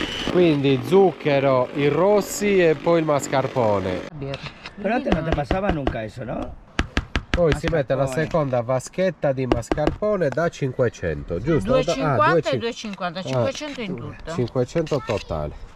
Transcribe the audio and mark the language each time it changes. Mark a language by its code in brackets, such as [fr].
[it] Quindi zucchero, i rossi e poi il mascarpone. [es] Pero antes no te pasaba nunca eso, ¿no? [it] Poi si mette la seconda vaschetta di mascarpone da 500, giusto? 2,50 e 2,50, 500 in tutto. 500 totale.